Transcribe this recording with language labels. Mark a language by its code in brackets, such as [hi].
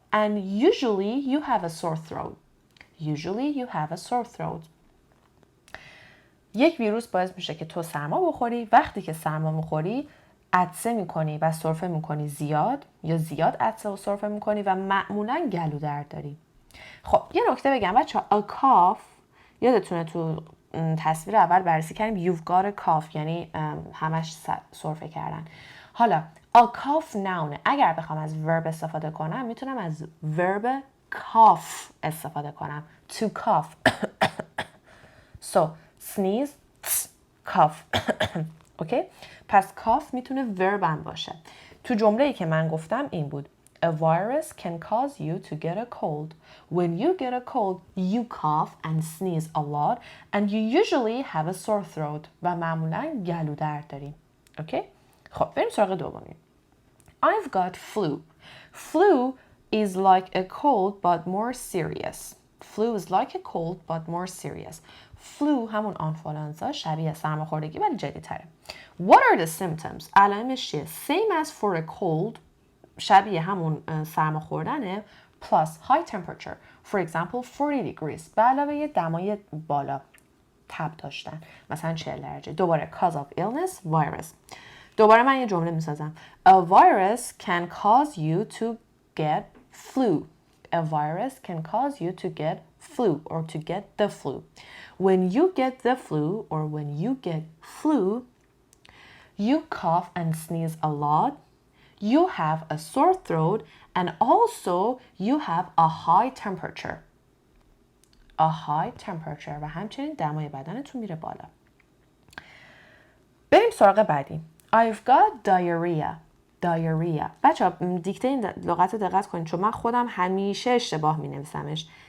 [en] and usually you have a sore throat. Usually you have a sore throat. [fa] یک ویروس باعث میشه که تو سرما بخوری. وقتی که سرما میخوری عطسه میکنی و سرفه میکنی زیاد، یا زیاد عطسه و سرفه میکنی و معمولا گلو درد داری. خب یه نکته بگم بچه ها، a cough یادتونه تو تصویر اول بررسی کردیم [en] you've got a cough [fa] یعنی همش سرفه کردن. حالا a cough noun، اگر بخوام از verb استفاده کنم میتونم از verb cough استفاده کنم. [en] to cough. so sneeze, cough. [fa] اوکی؟ پس cough میتونه verb هم باشه. تو جمله‌ای که من گفتم این بود [en] A virus can cause you to get a cold. When you get a cold, you cough and sneeze a lot and you usually have a sore throat. [fa] و معمولاً گلو درد داریم. اوکی؟ خب بریم سراغ دومی. [en] I've got flu. Flu is like a cold but more serious. Flu is like a cold but more serious. [fa] Flu همون آنفولانزا، شبیه سرماخوردگی ولی جدی‌تره. [en] What are the symptoms? [fa] علائمش چیه؟ [en] Same as for a cold، [fa] شبیه همون سرما خوردنه، [en] plus high temperature. For example 40 degrees. [fa] به علاوه دمای بالا، تب داشتن، مثلا 40 درجه. [en] دوباره cause of illness, virus. [fa] دوباره من یه جمله میسازم. [en] A virus can cause you to get flu. A virus can cause you to get flu or to get the flu. When you get the flu or when you get flu, you cough and sneeze a lot. You have a sore throat and also you have a high temperature. A high temperature [fa] و همچنین دمای بدنتون میره بالا. بریم سراغ بعدی. [en] I've got diarrhea. Diarrhea. [fa] بچه ها دیکته این لغت رو دقت کنید چون من خودم همیشه اشتباه می نویسمش.